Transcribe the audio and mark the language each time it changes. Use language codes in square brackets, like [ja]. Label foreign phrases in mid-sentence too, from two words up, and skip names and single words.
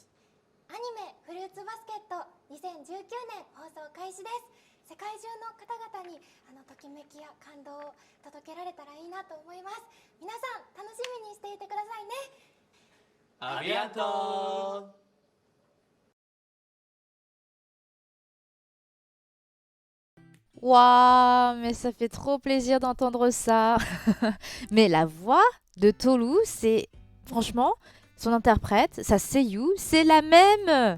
[ja] アニメ「フルーツバスケット」2019年放送開始です。世界中の方々にときめきや感動を届けられたらいいなと思います。皆さん楽しみにしていてくださいね。ありがとう。 [fr] Waouh, mais ça fait trop plaisir d'entendre ça. Mais la voix de Tolu, c'est franchement son interprète, sa seiyuu, c'est la même.